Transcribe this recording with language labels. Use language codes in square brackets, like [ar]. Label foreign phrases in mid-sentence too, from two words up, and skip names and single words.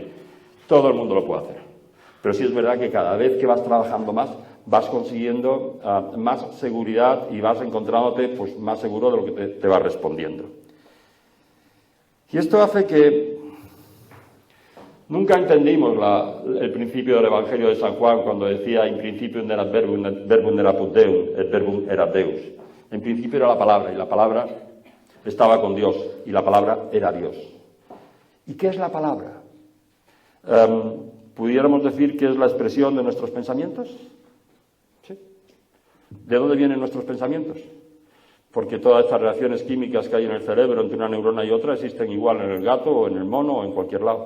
[es] Todo el mundo lo puede hacer. Pero sí es verdad que cada vez que vas trabajando más, vas consiguiendo más seguridad y vas encontrándote pues, más seguro de lo que te va respondiendo. Y esto hace que nunca entendimos el principio del Evangelio de San Juan cuando decía [la] in principio erat verbum, et verbum erat Deum, et verbum erat Deus. [es] En principio era la palabra y la palabra estaba con Dios y la palabra era Dios. ¿Y qué es la palabra? ¿Pudiéramos decir que es la expresión de nuestros pensamientos? ¿Sí? ¿De dónde vienen nuestros pensamientos? Porque todas estas reacciones químicas que hay en el cerebro entre una neurona y otra existen igual en el gato o en el mono o en cualquier lado.